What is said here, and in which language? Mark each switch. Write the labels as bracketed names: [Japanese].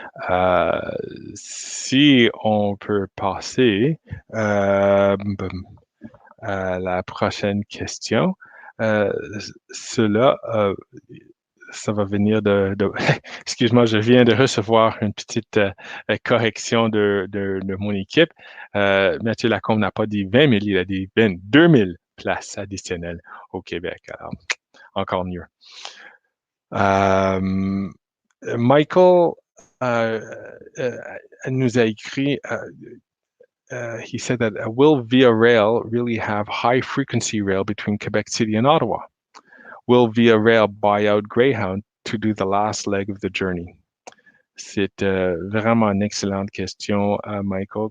[French] Euh, Si on peut passer à la prochaine question, euh, cela, ça va venir excuse-moi, je viens de recevoir une petite correction de mon équipe. Mathieu Lacombe n'a pas dit 20 000, il a dit 22 000 places additionnelles au Québec. Alors, encore mieux. [English] Euh, Michael euh, euh, [French] nous a écrit, [English] he said that will Via Rail really have high frequency rail between Quebec City and Ottawa? Will Via Rail buy out Greyhound to do the last leg of the journey? [French] C'est vraiment une excellente question, Michael.